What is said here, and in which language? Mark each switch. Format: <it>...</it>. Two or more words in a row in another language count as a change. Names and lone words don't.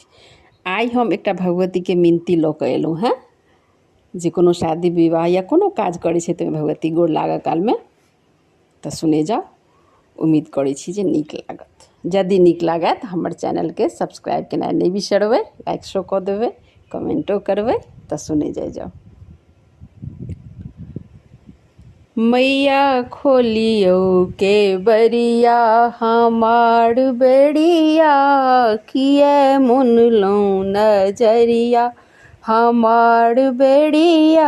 <mai>आई हम एकटा भगवती के मिनती लऽ कऽ एलहुँ हैं जे कोनो शादी विवाह या कोनो काज करै छै तऽ भगवती गोर लागऽ काल में तऽ सुने जाओ। उम्मीद करै छी जे नीक लागत। यदि नीक लागत हमर चैनल के सब्सक्राइब केनाइ नहि बिसरबै,</mai> <en>like show</en> <mai>कऽ देबै, कमेंटो करबै तऽ सुने जाओ। मैया खोलियो के बरिया हमार बेड़िया, किए मुनलौं नजरिया हमार बेड़िया।</mai>